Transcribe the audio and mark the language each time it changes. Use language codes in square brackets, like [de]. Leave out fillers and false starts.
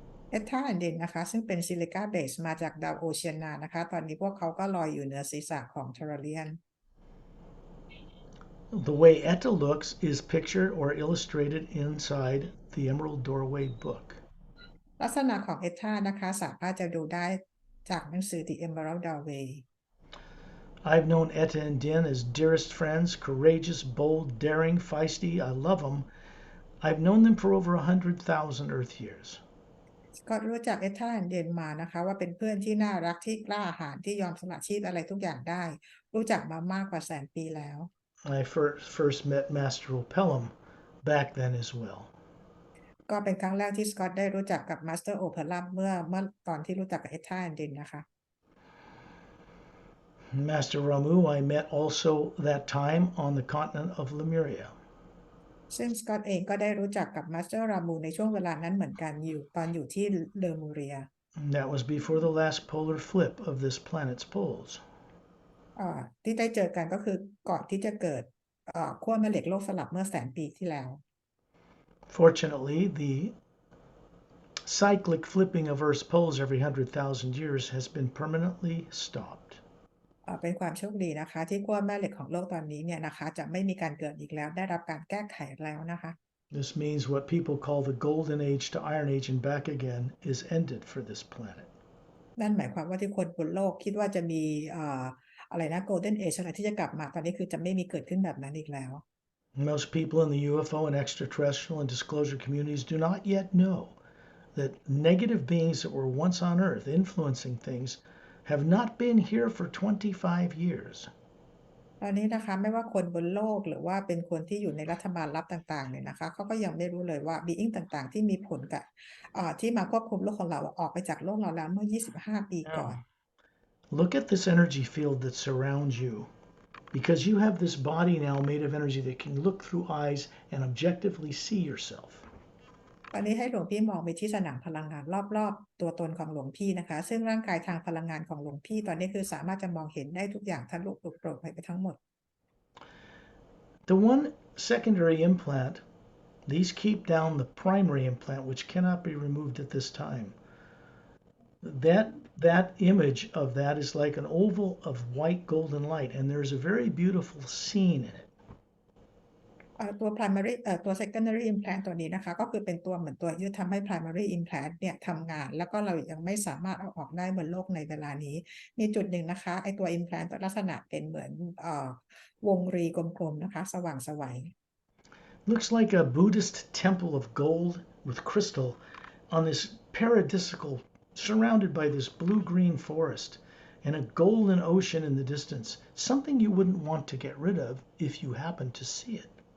[th] เอธาแอนดินนะคะซึ่งเป็นซิลิก้าเบสมาจากดาวโอเชียนานะคะตอนนี้พวกเขาก็ลอยอยู่เหนือศีรษะของเทเรเลียน [en] The way Etta looks is pictured or illustrated inside the Emerald Doorway book. [th] ลักษณะของเอธานะคะสามารถจะดูได้จากหนังสือ The Emerald Doorway [en] I've known Etta and Din as dearest friends, courageous, bold, daring, feisty. I love them. I've known them for over 100,000 Earth years. [th] ก็รู้จักเอธาแอนดินมานะคะว่าเป็นเพื่อนที่น่ารักที่กล้าหาญที่ยอมสละชีพอะไรทุกอย่างได้รู้จักมามากกว่าแสนปีแล้ว [en] I first met Master Opellum back then as well. [th] ก็เป็นครั้งแรกที่สกอตได้รู้จักกับมาสเตอร์โอเพลัมเมื่อตอนที่รู้จักกับเอธาแอนดินนะคะ [en] Master Ramu I met also that time on the continent of Lemuria. [th] ซึ่งสกอตเองก็ได้รู้จักกับมาสเตอร์รามูในช่วงเวลานั้นเหมือนกันตอนอยู่ที่เลอมูเรีย [en] That was before the last polar flip of this planet's poles. [th] ที่ได้เจอกันก็คือก่อนที่จะเกิดขั้วแม่เหล็กโลกสลับเมื่อแสนปีที่แล้ว [en] Fortunately, the cyclic flipping of Earth's poles every 100,000 years has been permanently stopped. [th] เป็นความโชคดีนะคะที่ขั้วแม่เหล็กของโลกตอนนี้เนี่ยนะคะจะไม่มีการเกิดอีกแล้วได้รับการแก้ไขแล้วนะคะ [en] This means what people call the golden age to iron age and back again is ended for this planet. [th] นั่นหมายความว่าที่คนบนโลกคิดว่าจะมีอะไรนะ golden age อะไรที่จะกลับมาตอนนี้คือจะไม่มีเกิดขึ้นแบบนั้นอีกแล้ว [en] Most people in the UFO and extraterrestrial and disclosure communities do not yet know that negative beings that were once on Earth influencing things have not been here for 25 years. [th] ตอนนี้นะคะไม่ว่าคนบนโลกหรือว่าเป็นคนที่อยู่ในรัฐบาลลับต่างๆเนี่ยนะคะเขาก็ยังไม่รู้เลยว่า being ต่างๆที่มีผลกับที่มาควบคุมโลกของเราออกไปจากโลกเราแล้วเมื่อ25 ปีก่อน [en] Look at this energy field that surrounds you. Because you have this body now made of energy that can look through eyes and objectively see yourself. [th] ตอนนี้ให้หลวงพี่มองไปที่สนามพลังงานรอบๆตัวตนของหลวงพี่นะคะซึ่งร่างกายทางพลังงานของหลวงพี่ตอนนี้คือสามารถจะมองเห็นได้ทุกอย่างทะลุปลุกโปร่งไปทั้งหมด [en] The one secondary implant, these keep down the primary implant, which cannot be removed at this time. That image of that is like an oval of white golden light, and there's a very beautiful scene in it. [th] ตัว primary ตัว secondary implant ตัวนี้นะคะก็คือเป็นตัวเหมือนตัวที่ทำให้ primary implant เนี่ยทำงานแล้วก็เรายังไม่สามารถเอาออกได้บนโลกในเวลานี้มีจุดหนึ่งนะคะไอตัว implant ตัวลักษณะเป็นเหมือนวงรีกลมๆนะคะสว่างไสว [en] Looks like a Buddhist temple of gold with crystal on this paradisical surrounded by this blue-green forest and a golden ocean in the distance, something you wouldn't want to get rid of if you happen to see it.